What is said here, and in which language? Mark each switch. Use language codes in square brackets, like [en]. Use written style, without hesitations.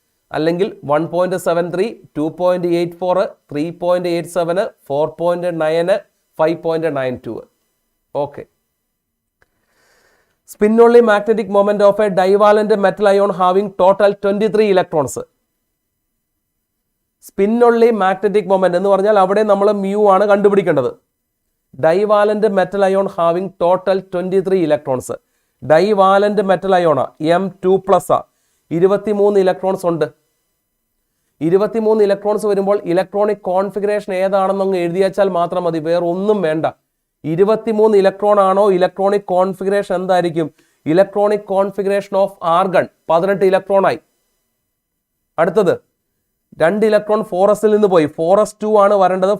[ml] അല്ലെങ്കിൽ 1.73, 2.84, 3.87, 4.9, 5.92. Okay. [en] Spin only magnetic moment of a divalent metal ion having total 23 electrons. [ml] Spin only magnetic moment എന്ന് പറഞ്ഞാൽ അവിടെ നമ്മൾ mu ആണ് കണ്ടുപിടിക്കേണ്ടത്. [en] Divalent metal ion having total 23 electrons. [ml] Divalent metal ion M2+, 23 electrons ഉണ്ട്. 23 electrons വരുമ്പോൾ electronic configuration ഏതാണെന്നങ്ങ് എഴുതിയാച്ചാൽ മാത്രം മതി, വേറെ ഒന്നും വേണ്ട. 23 ഇലക്ട്രോൺ ആണോ ഇലക്ട്രോണിക് കോൺഫിഗറേഷൻ എന്തായിരിക്കും? Electronic configuration of argon 18 electron ആയി. അടുത്തത് 2 ഇലക്ട്രോൺ 4s നിന്ന് പോയി, 4s2 ആണ് വരേണ്ടത്.